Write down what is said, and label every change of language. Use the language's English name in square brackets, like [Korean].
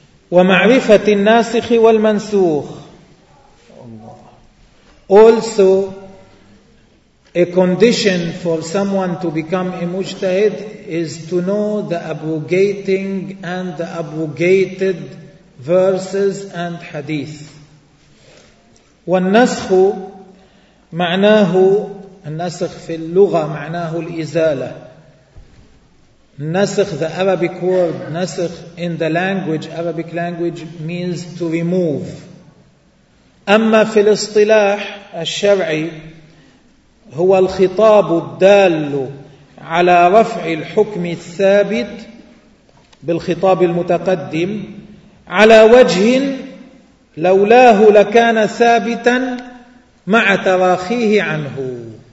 [Arabic] ومعرفة الناسخ والمنسوخ. [English] Also, a condition for someone to become a mujtahid is to know the abrogating and the abrogated verses and hadith. [Arabic] والنسخ معناه النسخ في اللغة معناه الإزالة. [English] نسخ, the Arabic word نسخ in the language, Arabic language, means to remove. [Arabic] أما في الاصطلاح الشرعي هو الخطاب الدال على رفع الحكم الثابت بالخطاب المتقدم على وجه لولاه لكان ثابتا مع تراخيه عنه.